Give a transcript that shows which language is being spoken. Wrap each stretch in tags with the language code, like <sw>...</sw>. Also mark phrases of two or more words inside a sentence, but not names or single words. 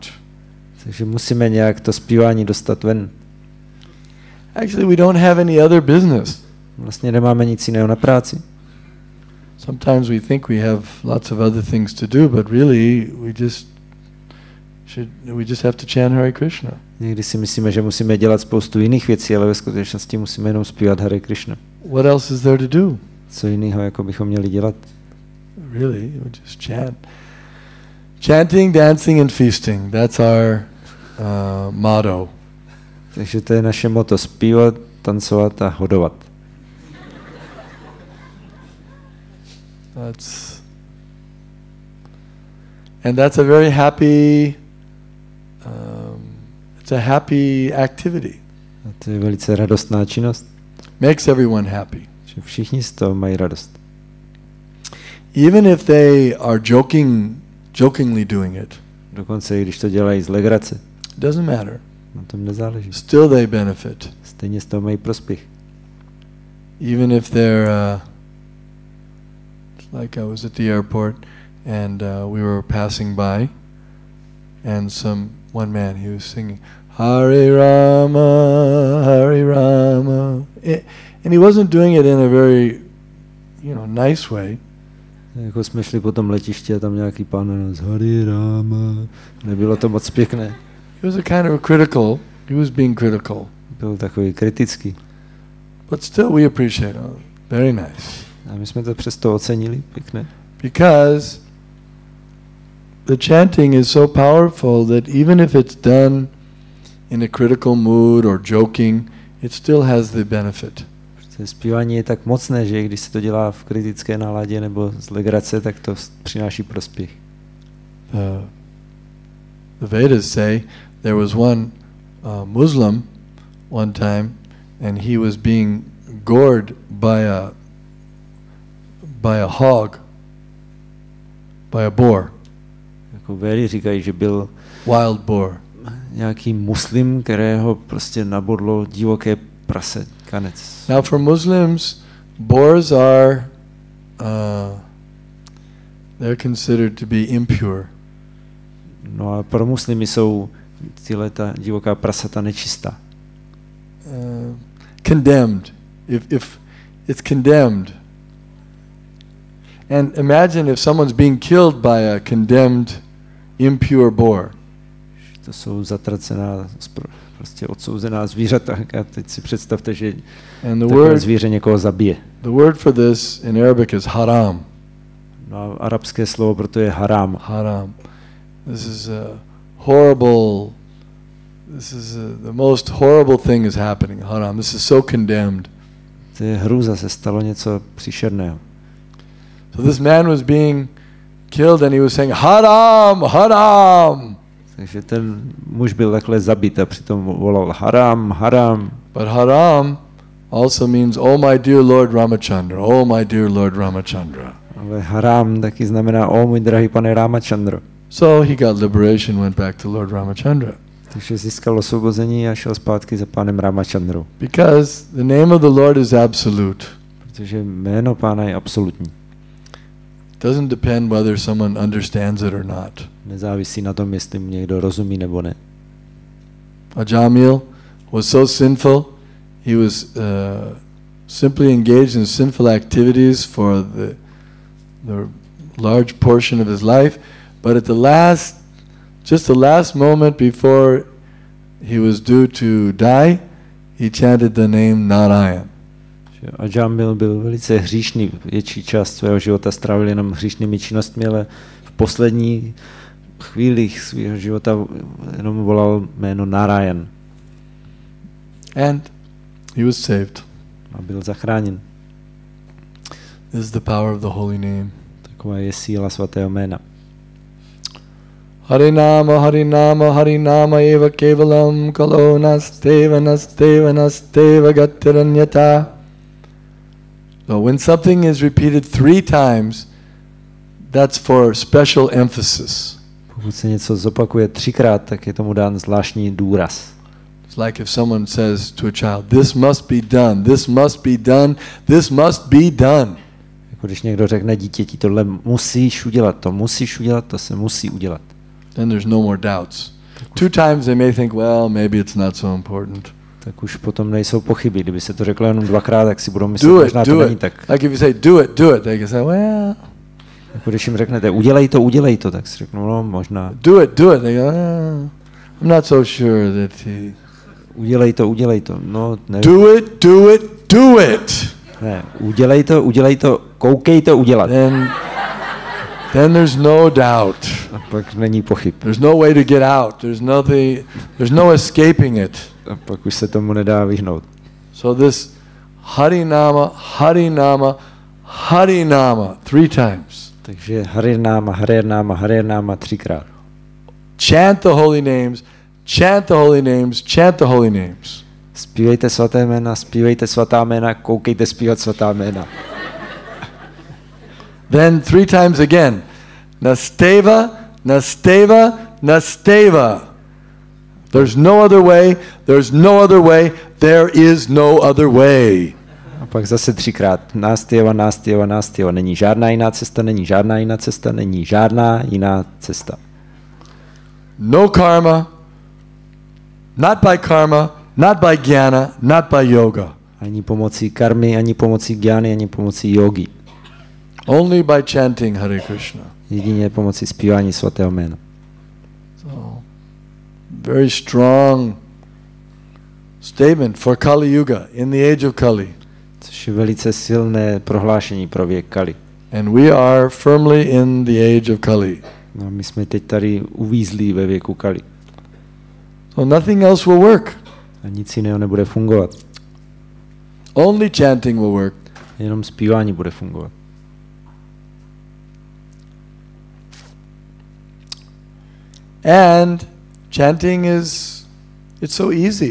<cs>Takže musíme nějak to zpívání dostat ven.</cs> <en>Actually, we don't have any other business.</en> <cs>Vlastně nemáme nic jiného na práci.</cs> <en>Sometimes we think we have lots of other things to do, but really we just have to chant Hare Krishna.</en> <cs>Někdy si myslíme, že musíme dělat spoustu jiných věcí, ale ve skutečnosti musíme jenom zpívat Hare Krishna.</cs> <en>What else is there to do?</en> <cs>Co jiného jako bychom měli dělat?</cs> <en>Really, we just chant. Chanting, dancing and feasting. That's our motto.</en> <cs>Takže to je naše motto, zpívat, tancovat a hodovat.</cs> <en>That's a very happy it's a happy activity.</en> <cs>A to je velice radostná činnost.</cs> <en>Makes everyone happy.</en> <cs>Že všichni z toho mají radost.</cs> <en>Even if they are jokingly doing it.</en> <cs>Dokonce i když to dělají z legrace.</cs> <en>Doesn't matter.</en> <cs>Na tom nezáleží.</cs> <en>Still they benefit.</en> <cs>Stejně z toho mají prospěch.</cs> <en>Even if they're like I was at the airport and we were passing by and one man, he was singing Hare Rama, Hare Rama. And he wasn't doing it in a very, nice way.</en> <cs>Jako jsme šli po tom letišti a tam nějaký pán nás Hare Rama. Nebylo to moc pěkné.</cs> <en>He was he was being critical.</en> <cs>Byl takový kritický.</cs> <en>But still we appreciate it. Very nice.</en> <cs>A my jsme to přesto ocenili, pěkné.</cs> <en>Because the chanting is so powerful that even if it's done in a critical mood or joking, it still has the benefit.</en> <cs>Zpívání je tak mocné, že když se to dělá v kritické náladě nebo z legrace, tak to přináší prospěch.</cs> <en>The Vedas say there was one Muslim one time and he was being gored by a by a hog, by a boar.</en> <cs>Jako Véry říkají, že byl</cs> <en>Wild boar.</en> <cs>nějaký muslim, kterého prostě nabodlo divoké prase, kanec.</cs> <en>Now for Muslims, boars are they're considered to be impure.</en> <cs>No a pro muslimy jsou ta divoká prasata nečistá.</cs> <en>Condemned. If it's condemned. And imagine if someone's being killed by a condemned impure boar.</en> <cs>To jsou zatracená, prostě odsouzená zvířata. A teď si představte, že takové zvíře někoho zabije.</cs> <en>The word for this in Arabic is haram.</en> <cs>No a arabské slovo proto je haram.</cs> <en>Haram. This is a horrible. This is the most horrible thing is happening. Haram. This is so condemned.</en> <cs>To je hrůza, se stalo něco příšerného.</cs> <en>So this man was being killed and he was saying haram, haram.</en> <cs>Takže ten muž byl takhle zabit a přitom volal haram, haram.</cs> <en>But haram also means oh my dear Lord Ramachandra, oh my dear Lord Ramachandra.</en> <cs>Ale haram taky znamená o můj drahý pane Ramachandra.</cs> <en>So he got liberation, went back to Lord Ramachandra.</en> <cs>Takže získal osvobození a šel zpátky za pánem Ramachandrou.</cs> <en>Because the name of the Lord is absolute.</en> <cs>Protože jméno pána je absolutní.</cs> <en>Doesn't depend whether someone understands it or not.</en> <cs>Nezávisí na tom, jestli mu někdo rozumí nebo ne.</cs> <en>Ajamil was so sinful, he was simply engaged in sinful activities for the large portion of his life, but at just the last moment before he was due to die, he chanted the name Narayan.</en> <cs>Ajamil byl velice hříšný, větší část svého života strávil jenom hříšnými činnostmi, ale v poslední chvílích svého života jenom volal jméno Narayan.</cs> <en>And he was saved.</en> <cs>A byl zachráněn.</cs> <en>This is the power of the holy name.</en> <cs>Taková je síla svatého jména.</cs> <sa>Harinama, Harinama, Harinama eva kevalam kalo nasteva nasteva nasteva gatiranyata.</sa> <en>So when something is repeated 3 times, that's for special emphasis.</en> <cs>Pokud se něco zopakuje 3krát, tak je tomu dán zvláštní důraz.</cs> <en>It's like if someone says to a child, this must be done, this must be done, this must be done.</en> <cs>Jako když někdo řekne dítěti, tohle musíš udělat, to se musí udělat.</cs> <en>Then there's no more doubts. 2 times they may think, well, maybe it's not so important.</en> <cs>Tak už potom nejsou pochyby. Kdyby se to řeklo jenom 2krát, tak si budou myslet, možná to není tak.</cs> <en>Like if you say, do it, they can say, well.</en> <cs>Jako když jim řeknete, udělej to, tak si řeknou, no možná.</cs> <en>Do it, they go, I'm not so sure that he...</en> <cs>Udělej to, no nevím.</cs> <en>Do it.</en> <cs>Ne, udělej to, koukej to udělat.</cs> <en>Then there's no doubt.</en> <cs>A pak není pochyb.</cs> <en>There's no way to get out. There's no escaping it.</en> <cs>A pak už se tomu nedá vyhnout.</cs> <en>So this Harinama, Harinama, Harinama 3 times.</en> <cs>Takže Harinama, Harinama, Harinama 3krát.</cs> <en>Chant the holy names, chant the holy names, chant the holy names.</en> <cs>Zpívejte svaté jména, zpívejte svatá jména, koukejte zpívat svatá jména.</cs> <en>Then 3 times again.</en> <sa>Nasteva, Nasteva, Nasteva.</sa> <en>There's no other way, there's no other way, there is no other way.</en> <cs>A pak zase 3krát.</cs> <sa>Nástěva, nástěva, nástěva.</sa> <cs>Není žádná jiná cesta, není žádná jiná cesta, není žádná jiná cesta.</cs> <en>No karma, not by karma, not by jnana, not by yoga.</en> <cs>Ani pomocí karmy, ani pomocí gyány, ani pomocí yogi.</cs> <en>Only by chanting Hare Krishna.</en> <cs>Jedině pomocí zpívání svatého jména.</cs> <en>So, very strong statement for Kali Yuga, in the age of Kali.</en> <cs>Což je velice silné prohlášení pro věk Kali.</cs> <en>And we are firmly in the age of Kali.</en> <cs>No, my jsme teď tady uvízlí ve věku Kali.</cs> <en>So nothing else will work.</en> <cs>A nic jiného nebude fungovat.</cs> <en>Only chanting will work.</en> <cs>Jenom zpívání bude fungovat.</cs> <en>And chanting it's so easy.</en>